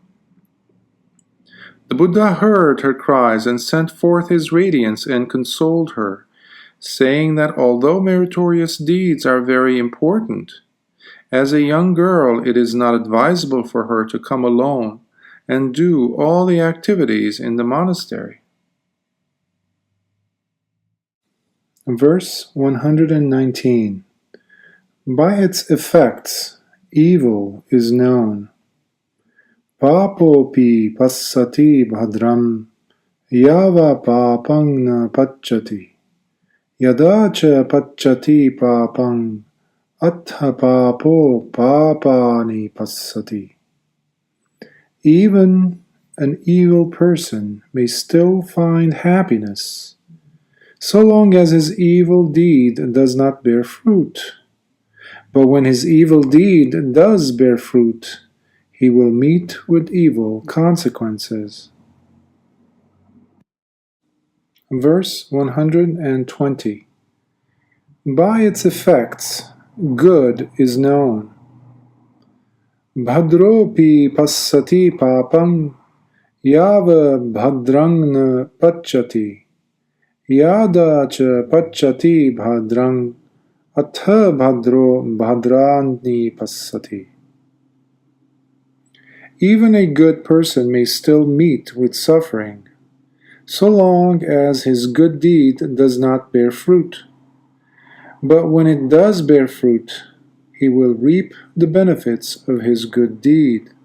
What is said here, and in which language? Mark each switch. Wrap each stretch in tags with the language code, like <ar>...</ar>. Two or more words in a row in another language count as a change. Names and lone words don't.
<en>The Buddha heard her cries and sent forth his radiance and consoled her, saying that although meritorious deeds are very important, as a young girl it is not advisable for her to come alone, and do all the activities in the monastery. Verse 119. By its effects, evil is known.</en> <pi>Pāpopi passati bhadram yava pāpang na pacchati. Yada ca pacchati pāpang attha pāpo pāpani passati.</pi> <en>Even an evil person may still find happiness, so long as his evil deed does not bear fruit. But when his evil deed does bear fruit, he will meet with evil consequences. Verse 120. By its effects, good is known.</en> <pi>Bhadropi passati pāpam yava bhadrang na pacchati. Yada ca pacchati bhadrang attha bhadro bhadrani passati.</pi> <en>Even a good person may still meet with suffering, so long as his good deed does not bear fruit. But when it does bear fruit, he will reap the benefits of his good deed.</en>